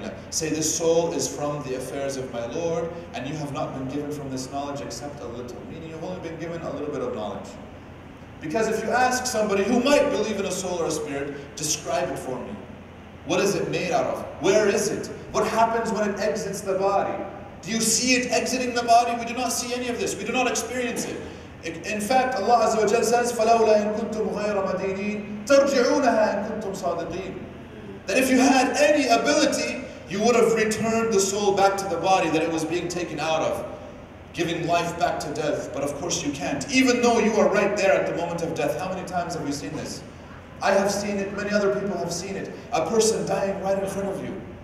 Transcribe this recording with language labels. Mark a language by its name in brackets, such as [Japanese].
[English] Say, this soul is from the affairs of my Lord, and you have not been given from this knowledge except a little. Meaning you've only been given a little bit of knowledge. Because if you ask somebody who might believe in a soul or a spirit, describe it for me. What is it made out of? Where is it? What happens when it exits the body? Do you see it exiting the body? We do not see any of this. We do not experience it. In fact, Allah Azza wa Jalla says, [Arabic] فَلَوْلَا إِن كُنْتُمْ غَيْرَ مَدِينِينَ تَرْجِعُونَهَا إِن كُنْتُمْ صَادِقِينَ. [English] That if you had any ability, you would have returned the soul back to the body that it was being taken out of, giving life back to death. But of course you can't. Even though you are right there at the moment of death. How many times have we seen this? I have seen it, many other people have seen it. A person dying right in front of you.